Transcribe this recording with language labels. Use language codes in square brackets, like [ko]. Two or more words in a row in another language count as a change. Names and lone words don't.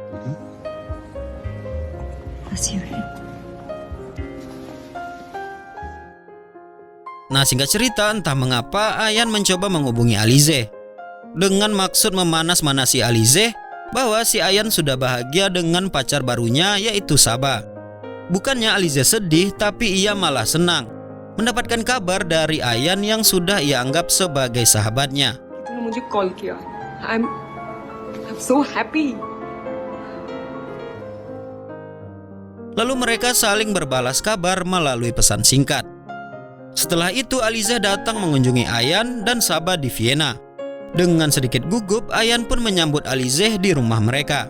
[id] Nah, singkat cerita, entah mengapa Ayan mencoba menghubungi Alize dengan maksud memanas-manasi Alize bahwa si Ayan sudah bahagia dengan pacar barunya, yaitu Saba. Bukannya Alize sedih, tapi ia malah senang mendapatkan kabar dari Ayan yang sudah ia anggap sebagai sahabatnya. [hi] तूने मुझे कॉल किया. [en] I'm so happy. [id] Lalu mereka saling berbalas kabar melalui pesan singkat. Setelah itu Alize datang mengunjungi Ayan dan Saba di Vienna. Dengan sedikit gugup, Ayan pun menyambut Alize di rumah mereka.